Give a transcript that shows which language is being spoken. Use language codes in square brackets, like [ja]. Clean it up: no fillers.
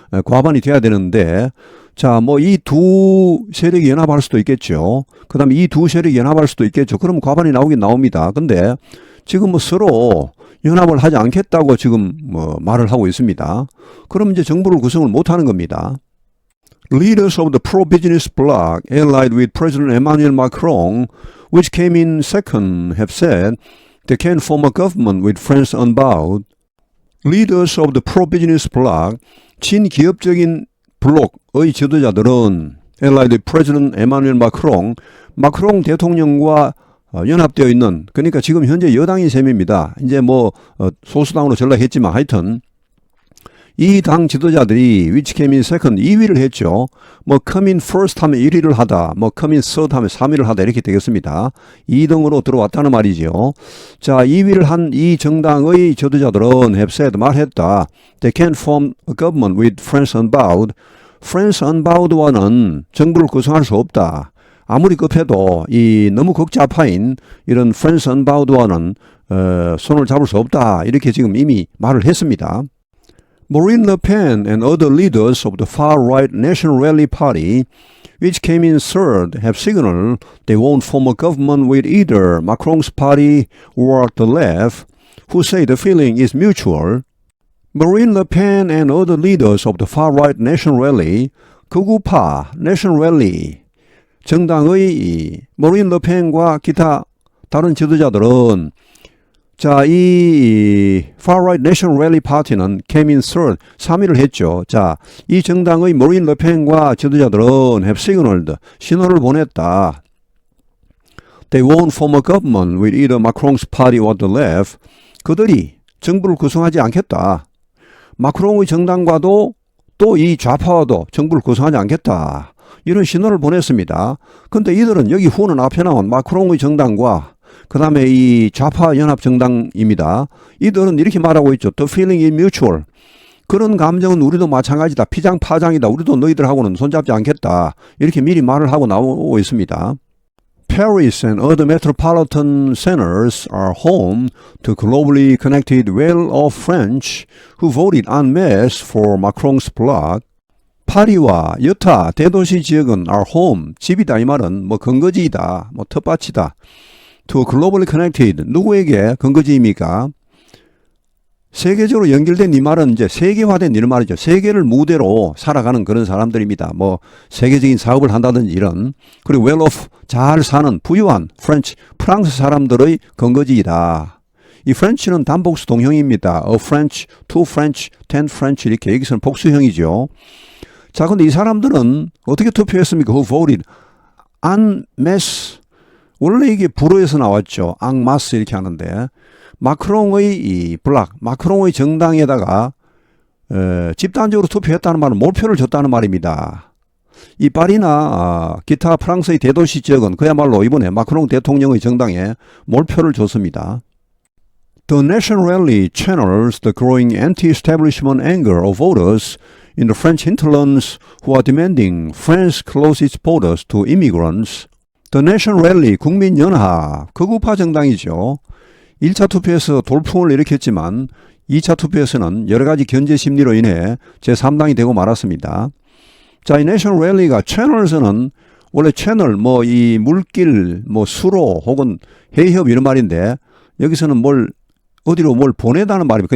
[ko] 과반이 돼야 되는데, 자, 뭐 이 두 세력이 연합할 수도 있겠죠. 그 다음에 이 두 세력이 연합할 수도 있겠죠. 그럼 과반이 나오긴 나옵니다. 근데 지금 뭐 서로 연합을 하지 않겠다고 지금 뭐 말을 하고 있습니다. 그럼 이제 정부를 구성을 못하는 겁니다. [en] Leaders of the pro-business bloc allied with President Emmanuel Macron, which came in second, have said they can form a government with France Unbowed. Leaders of the pro-business bloc, [ko] 친기업적인 블록의 지도자들은 [en] allied with President Emmanuel Macron, [ko] 마크롱 대통령과 연합되어 있는, 그러니까 지금 현재 여당인 셈입니다. 이제 뭐 소수당으로 전락했지만 하여튼 이 당 지도자들이 [en] which came in second [ko] 2위를 했죠. 뭐 [en] come in first [ko] 하면 1위를 하다, 뭐 [en] come in third [ko] 하면 3위를 하다 이렇게 되겠습니다. 2등으로 들어왔다는 말이죠. 자, 2위를 한 이 정당의 지도자들은 [en] have said, [ko] 말했다. [en] They can form a government with France Unbowed. [ko] France Unbowed와는 정부를 구성할 수 없다. 아무리 급해도 이 너무 극좌파인 이런 France Unbowed와는 손을 잡을 수 없다. 이렇게 지금 이미 말을 했습니다. [en] Marine Le Pen and other leaders of the far-right National Rally Party, which came in third, have signaled they won't form a government with either Macron's party or the left, who say the feeling is mutual. Marine Le Pen and other leaders of the far-right National Rally, [ko] 극우파 National Rally, 정당의 Marine Le Pen과 기타 다른 지도자들은 자, 이 far-right National Rally Party는 [en] came in third, [ko] 3위를 했죠. 자, 이 정당의 Marine Le Pen과 지도자들은 [en] have signaled, [ko] 신호를 보냈다. [en] They won't form a government with either Macron's party or the left. [ko] 그들이 정부를 구성하지 않겠다. 마크롱의 정당과도 또 이 좌파와도 정부를 구성하지 않겠다. 이런 신호를 보냈습니다. 근데 이들은 여기 후는 앞에 나온 마크롱의 정당과 그 다음에 이 좌파 연합 정당입니다. 이들은 이렇게 말하고 있죠. [en] The feeling is mutual. [ko] 그런 감정은 우리도 마찬가지다. 피장파장이다. 우리도 너희들하고는 손잡지 않겠다. 이렇게 미리 말을 하고 나오고 있습니다. [en] Paris and other metropolitan centers are home to globally connected well-off French who voted en masse for Macron's bloc. [ko] 파리와 여타 대도시 지역은 are home, 집이다 이 말은 뭐 근거지이다, 뭐 텃밭이다. [en] To globally connected, [ko] 누구에게 근거지입니까? 세계적으로 연결된 이 말은 이제 세계화된 이런 말이죠. 세계를 무대로 살아가는 그런 사람들입니다. 뭐 세계적인 사업을 한다든지 이런. 그리고 well-off, 잘 사는 부유한 French, 프랑스 사람들의 근거지이다. 이 French는 단복수 동형입니다. [en] A French, two French, ten French [ko] 이렇게 여기서는 복수형이죠. 자, 근데 이 사람들은 어떻게 투표했습니까? [en] Who voted en masse. [ko] 원래 이게 불어에서 나왔죠. en masse 이렇게 하는데 마크롱의 이 블락, 마크롱의 정당에다가 집단적으로 투표했다는 말은 몰표를 줬다는 말입니다. 이 파리나 기타 프랑스의 대도시 지역은 그야말로 이번에 마크롱 대통령의 정당에 몰표를 줬습니다. [en] The National Rally channels the growing anti-establishment anger of voters in the French hinterlands who are demanding France close its borders to immigrants. [ko] The National Rally, 국민연합, 극우파 정당이죠. 1차 투표에서 돌풍을 일으켰지만 2차 투표에서는 여러 가지 견제 심리로 인해 제3당이 되고 말았습니다. 자, 이 National Rally가 채널에서는 원래 채널, 이 물길, 수로 혹은 해협 이런 말인데 여기서는 어디로 뭘 보내다는 말입니다.